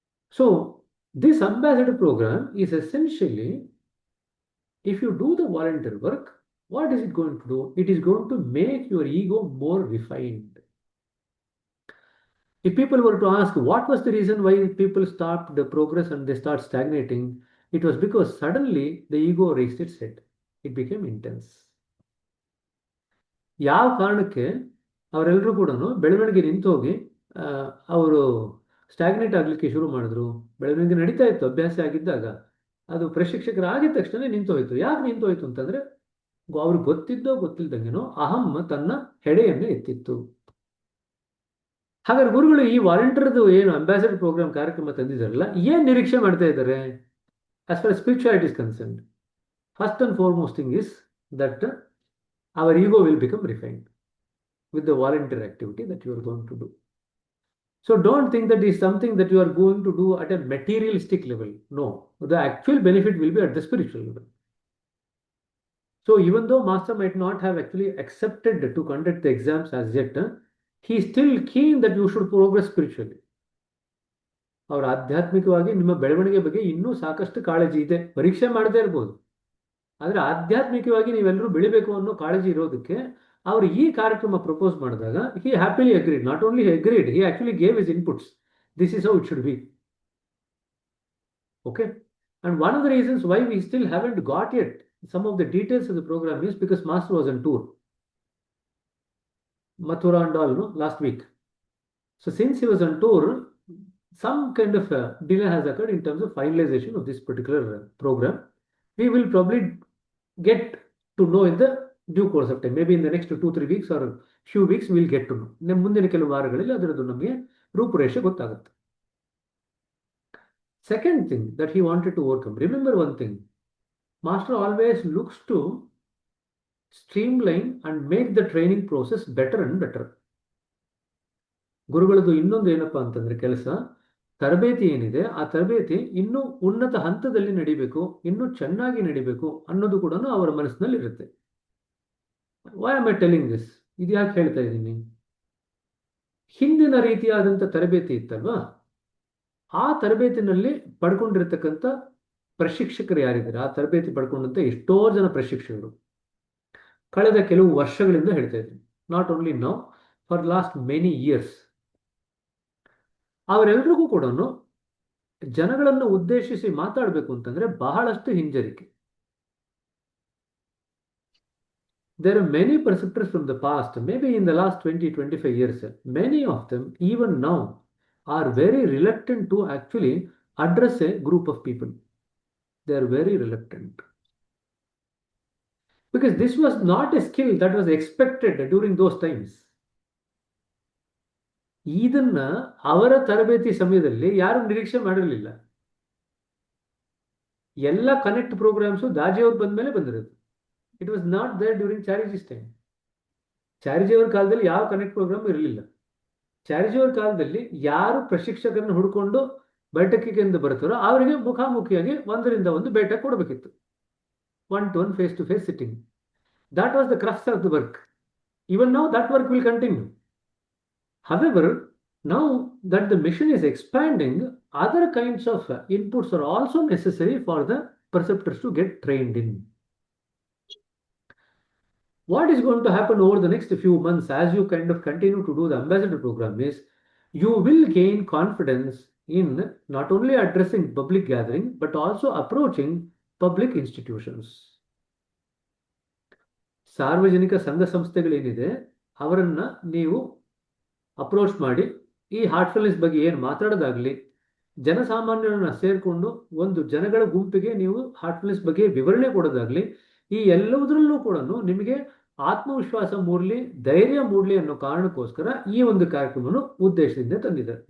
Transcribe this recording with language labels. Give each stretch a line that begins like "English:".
English: So this ambassador program is essentially, if you do the volunteer work, what is it going to do? It is going to make your ego more refined. If people were to ask what was the reason why people stopped the progress and they start stagnating, it was because suddenly the ego raised its head. It became intense.
Kannada: ಯಾವ ಕಾರಣಕ್ಕೆ ಅವರೆಲ್ಲರೂ ಕೂಡ ಬೆಳವಣಿಗೆ ನಿಂತು ಹೋಗಿ ಅವರು stagnate ಆಗಲಿಕ್ಕೆ ಶುರು ಮಾಡಿದ್ರು? ಬೆಳವಣಿಗೆ ನಡೀತಾ ಇತ್ತು ಅಭ್ಯಾಸ ಆಗಿದ್ದಾಗ, ಅದು ಪ್ರಶಿಕ್ಷಕರಾಗಿದ್ದ ತಕ್ಷಣ ನಿಂತು ಹೋಯ್ತು. ಯಾಕೆ ನಿಂತು ಹೋಯ್ತು ಅಂತಂದ್ರೆ, ಅವ್ರಿಗೆ ಗೊತ್ತಿದ್ದೋ ಗೊತ್ತಿಲ್ದಂಗೆನೋ ಅಹಂ ತನ್ನ ಹೆಡೆಯನ್ನು ಎತ್ತಿತ್ತು. ಹಾಗಾದ್ರೆ ಗುರುಗಳು ಈ ವಾಲಂಟಿಯರ್ದು ಏನು ಅಂಬಾಸಿಡರ್ ಪ್ರೋಗ್ರಾಮ್ ಕಾರ್ಯಕ್ರಮ ತಂದಿದ್ದಾರಲ್ಲ, ಏನ್ ನಿರೀಕ್ಷೆ ಮಾಡ್ತಾ ಇದ್ದಾರೆ
English: as far as spirituality is concerned? First and foremost thing is that our ego will become refined with the volunteer activity that you are going to do. So don't think that is something that you are going to do at a materialistic level. No, the actual benefit will be at the spiritual level. So even though master might not have actually accepted to conduct the exams as yet, he is still keen that you should progress spiritually.
Kannada: ಅವರ ಆಧ್ಯಾತ್ಮಿಕವಾಗಿ ನಿಮ್ಮ ಬೆಳವಣಿಗೆ ಬಗ್ಗೆ ಇನ್ನೂ ಸಾಕಷ್ಟು ಕಾಳಜಿ ಇದೆ. ಪರೀಕ್ಷೆ ಮಾಡದೇ ಇರ್ಬೋದು, ಆದರೆ ಆಧ್ಯಾತ್ಮಿಕವಾಗಿ ನೀವೆಲ್ಲರೂ ಬೆಳಿಬೇಕು ಅನ್ನೋ ಕಾಳಜಿ ಇರೋದಕ್ಕೆ ಅವರು ಈ ಕಾರ್ಯಕ್ರಮ ಪ್ರಪೋಸ್ ಮಾಡಿದಾಗ
English: he happily agreed. Not only he agreed, he actually gave his inputs. This is how it should be. Okay, and one of the reasons why we still haven't got yet some of the details of the program is because master was on tour, Mathura and all, last week. So since he was on tour, some kind of delay has occurred in terms of finalization of this particular program. We will probably get to know in the due course of time. Maybe in the next 2-3 weeks or few weeks we will get to know.
Kannada: ಮುಂದಿನ ಕೆಲವು ವಾರಗಳಲ್ಲಿ ಅದರದ್ದು ನಮಗೆ ರೂಪುರೇಷೆ ಗೊತ್ತಾಗುತ್ತೆ.
English: Second thing that he wanted to overcome, remember one thing, master always looks to streamline and make the training process better and better.
Kannada: ಗುರುಗಳದ್ದು ಇನ್ನೊಂದು ಏನಪ್ಪಾ ಅಂತಂದ್ರೆ ಕೆಲಸ, ತರಬೇತಿ ಏನಿದೆ ಆ ತರಬೇತಿ ಇನ್ನೂ ಉನ್ನತ ಹಂತದಲ್ಲಿ ನಡಿಬೇಕು, ಇನ್ನೂ ಚೆನ್ನಾಗಿ ನಡಿಬೇಕು ಅನ್ನೋದು ಕೂಡ ಅವರ ಮನಸ್ಸಿನಲ್ಲಿ ಇರುತ್ತೆ.
English: Why am I telling this?
Kannada: ಇದು ಯಾಕೆ ಹೇಳ್ತಾ ಇದ್ದೀನಿ? ಹಿಂದಿನ ರೀತಿಯಾದಂಥ ತರಬೇತಿ ಇತ್ತಲ್ವಾ, ಆ ತರಬೇತಿನಲ್ಲಿ ಪಡ್ಕೊಂಡಿರ್ತಕ್ಕಂಥ ಪ್ರಶಿಕ್ಷಕರು ಯಾರಿದ್ದಾರೆ, ಆ ತರಬೇತಿ ಪಡ್ಕೊಂಡಂತ ಎಷ್ಟೋ ಜನ ಪ್ರಶಿಕ್ಷಕರು ಕಳೆದ ಕೆಲವು ವರ್ಷಗಳಿಂದ ಹೇಳ್ತಾ ಇದ್ದೀನಿ,
English: not only now, for last many years,
Kannada: ಅವರೆಲ್ಲರಿಗೂ ಕೂಡ ಜನಗಳನ್ನು ಉದ್ದೇಶಿಸಿ ಮಾತಾಡಬೇಕು ಅಂತಂದ್ರೆ ಬಹಳಷ್ಟು ಹಿಂಜರಿಕೆ.
English: There are many preceptors from the past, maybe in the last 20-25 years, many of them even now are very reluctant to actually address a group of people. They are very reluctant. Because this was not a skill that was expected during those times.
Kannada: ಇದನ್ನ ಅವರ ತರಬೇತಿ ಸಮಯದಲ್ಲಿ ಯಾರು ನಿರೀಕ್ಷೆ ಮಾಡಿರಲಿಲ್ಲ. ಎಲ್ಲ connect programmes ದಾಜಿಯವ್ರು ಬಂದ ಮೇಲೆ ಬಂದಿರೋದು.
English: It was not there during Chariji's time.
Kannada: ಚಾರಿಜಿಯವರ ಕಾಲದಲ್ಲಿ ಯಾವ ಕನೆಕ್ಟ್ ಪ್ರೋಗ್ರಾಮ್ ಇರಲಿಲ್ಲ. ಚಾರಿಜಿಯವರ ಕಾಲದಲ್ಲಿ ಯಾರು ಪ್ರಶಿಕ್ಷಕರನ್ನು ಹುಡ್ಕೊಂಡು ಬೈಠಕಿಗೆಂದು ಬರ್ತಾರೋ ಅವರಿಗೆ ಮುಖಾಮುಖಿಯಾಗಿ ಒಂದರಿಂದ ಒಂದು ಬೇಟೆ ಕೊಡಬೇಕಿತ್ತು.
English: 1-to-1 face-to-face sitting. That was the crux of the work. Even now that work will continue. However, now that the mission is expanding, other kinds of inputs are also necessary for the preceptors to get trained in. What is going to happen over the next few months as you kind of continue to do the ambassador program is you will gain confidence in not only addressing public gathering but also approaching public institutions.
Kannada: ಸಾರ್ವಜನಿಕ ಸಂಘ ಸಂಸ್ಥೆಗಳೇನಿದೆ ಅವರನ್ನ ನೀವು approach ಮಾಡಿ ಈ Heartfulness ಬಗ್ಗೆ ಏನು ಮಾತಾಡೋದಾಗ್ಲಿ, ಜನಸಾಮಾನ್ಯರನ್ನ ಸೇರಿಕೊಂಡು ಒಂದು ಜನಗಳ ಗುಂಪಿಗೆ ನೀವು ಹಾರ್ಟ್ಫುಲ್ನೆಸ್ ಬಗ್ಗೆ ವಿವರಣೆ ಕೊಡೋದಾಗ್ಲಿ, ಈ ಎಲ್ಲದರಲ್ಲೂ ಕೂಡ ನಿಮಗೆ ಆತ್ಮವಿಶ್ವಾಸ ಮೂಡಲಿ, ಧೈರ್ಯ ಮೂಡಲಿ ಅನ್ನೋ ಕಾರಣಕ್ಕೋಸ್ಕರ ಈ ಒಂದು ಕಾರ್ಯಕ್ರಮವನ್ನು ಉದ್ದೇಶದಿಂದ ತಂದಿದ್ದಾರೆ.